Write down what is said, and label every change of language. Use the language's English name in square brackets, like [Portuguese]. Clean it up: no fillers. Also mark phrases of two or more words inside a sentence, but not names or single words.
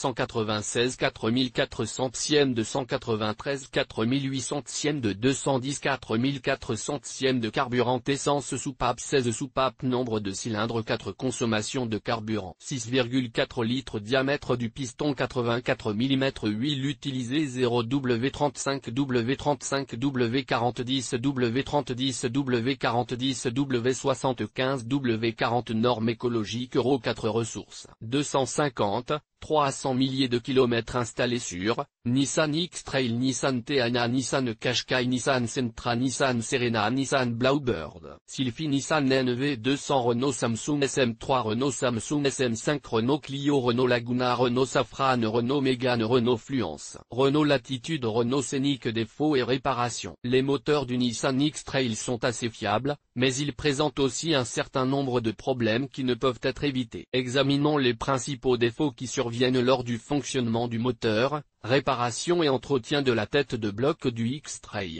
[French] 196 4400 cm de 193 4800 cm de 210 4400 cm de carburant essence soupape 16 soupapes nombre de cylindres 4 consommation de carburant 6,4 litres diamètre du piston 84 mm huile utilisée 0W 35W 35W 40 10W 30 10W 40 10W 75W 40 normes écologiques Euro 4 ressources 250 300 milliers de kilomètres installés sur Nissan X-Trail Nissan Teana Nissan Qashqai Nissan Sentra Nissan Serena Nissan Bluebird Sylphy Nissan NV200 Renault Samsung SM3 Renault Samsung SM5 Renault Clio Renault Laguna Renault Safran Renault Mégane Renault Fluence Renault Latitude Renault Scénic défauts et réparations. Les moteurs du Nissan X-Trail sont assez fiables, mais ils présentent aussi un certain nombre de problèmes qui ne peuvent être évités. Examinons les principaux défauts qui surviennent lors du fonctionnement du moteur, réparation et entretien de la tête de bloc du X-Trail.